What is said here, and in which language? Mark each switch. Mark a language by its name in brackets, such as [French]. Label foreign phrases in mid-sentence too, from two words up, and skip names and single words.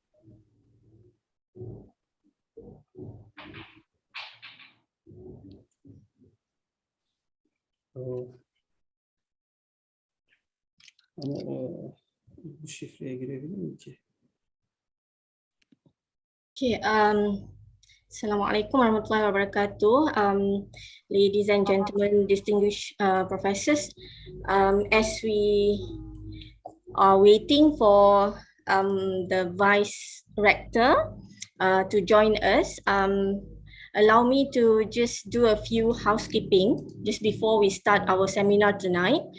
[Turkish] Ama bu şifreye girebilir miyim ki? [Arabic] Okay, السلام عليكم ورحمة الله وبركاته. [English] Ladies and gentlemen, distinguished professors, as we are waiting for the Vice Rector to join us, allow me to just do a few housekeeping just before we start our seminar tonight.